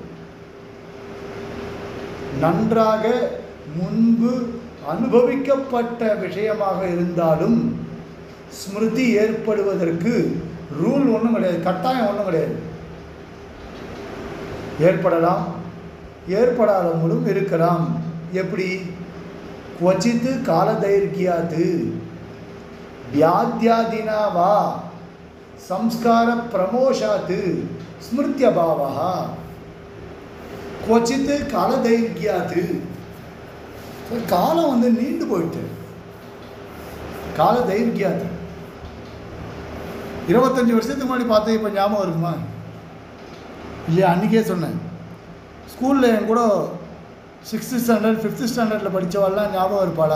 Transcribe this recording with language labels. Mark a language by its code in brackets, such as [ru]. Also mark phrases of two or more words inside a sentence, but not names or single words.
[ta] நன்றாக முன்பு அனுபவிக்கப்பட்ட விஷயமாக இருந்தாலும் ஸ்மிருதி ஏற்படுவதற்கு ரூல் ஒன்றும் கிடையாது, கட்டாயம் ஒன்றும் கிடையாது. ஏற்படலாம், ஏற்படாதவங்களும் இருக்கலாம். எப்படி? [sa] क्वचित् कालदैर्घ्यात् व्याध्यादिना वा संस्कार प्रमोषात् स्मृत्यभावः. क्वचित् कालदैर्घ्यात्, [ta] காலம் நீண்டு போயிட்டு. காலदैर्घ्यात् 25 வருஷத்துக்கு முன்னாடி பார்த்தா இப்போ ஞாபகம் இருக்குமா? இல்லையா? அன்றைக்கே சொன்னேன், ஸ்கூலில் என் கூட 6th ஸ்டாண்டர்ட் 5th ஸ்டாண்டர்டில் படித்தவாள்லாம் ஞாபகம் இருப்பாளா?